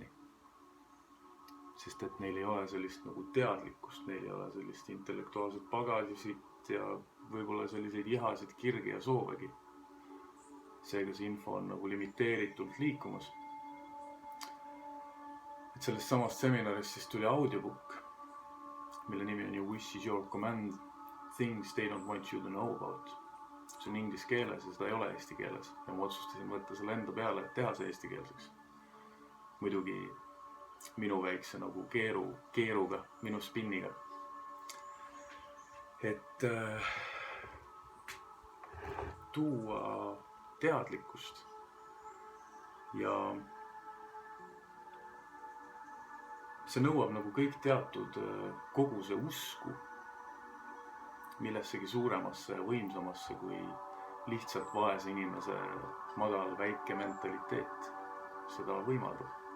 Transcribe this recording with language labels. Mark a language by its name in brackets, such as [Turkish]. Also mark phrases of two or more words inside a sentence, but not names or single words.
[Estonian] Sest et neil ei ole sellist nagu teadlikkust, neil ei ole sellist intellektuaalset pagasit ja võib-olla selliseid ihasid, kirgi ja soovegi. Seega see info on nagu limiteeritult liikumas. Et sellest samast seminarist siis tuli audiobook, mille nimi on You Wish is Your Command, Things They Don't Want You to Know About. See on inglise keeles ja seda ei ole eesti keeles. Ja ma otsustasin võtta selle enda peale, et teha see eesti keelseks. Muidugi minu väikse nagu keeruga, minu spinniga. Et tuua teadlikkust ja see nõuab nagu kõik teatud koguse usku millessegi suuremasse ja võimsamasse kui lihtsalt vaese inimese madal väike mentaliteet seda võimaldab.